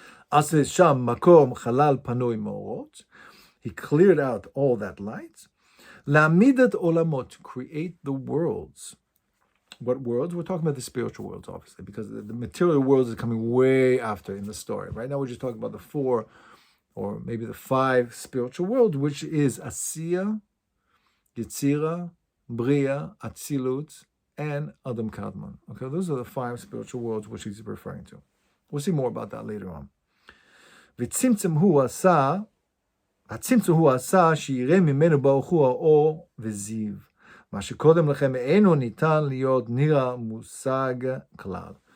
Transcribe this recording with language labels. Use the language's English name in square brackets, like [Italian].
[Hebrew] עשה שם מקום חלל פנוי מאורות. [English] He cleared out all that light. [Hebrew] להעמיד את עולמות, [English] to create the worlds. What worlds? We're talking about the spiritual worlds, obviously, because the material worlds is coming way after in the story. Right now, we're just talking about the 4 or maybe the 5 spiritual worlds, which is Asiya, Yetzira, Bria, Atzilut, and Adam Kadmon. Okay, those are the 5 spiritual worlds which he's referring to. We'll see more about that later on. [Hebrew] V'tzimtzum hu asa, הצמצום הוא עשה שיראה ממנו ברוך הוא האור וזיו. מה שקודם לכם אינו ניתן להיות נראה מושג כלל.